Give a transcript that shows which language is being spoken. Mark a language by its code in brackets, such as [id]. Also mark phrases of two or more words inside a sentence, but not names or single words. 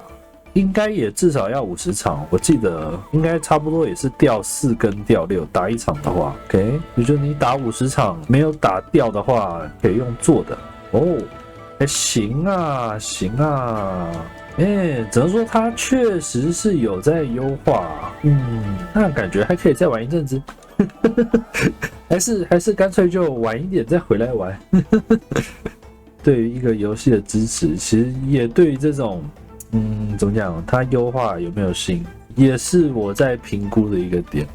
[zh] 應該也至少要50場，我記得應該差不多也是掉4跟掉6，打1場的話 ，OK， 也就是你打50場沒有打掉的話，可以用做的行啊，只能說它確實是有在優化，那感覺還可以再玩一陣子，還是乾脆就晚一點再回來玩。對於一個遊戲的支持，其實也對於這種。怎麼講？它優化有沒有新，也是我在評估的一個點。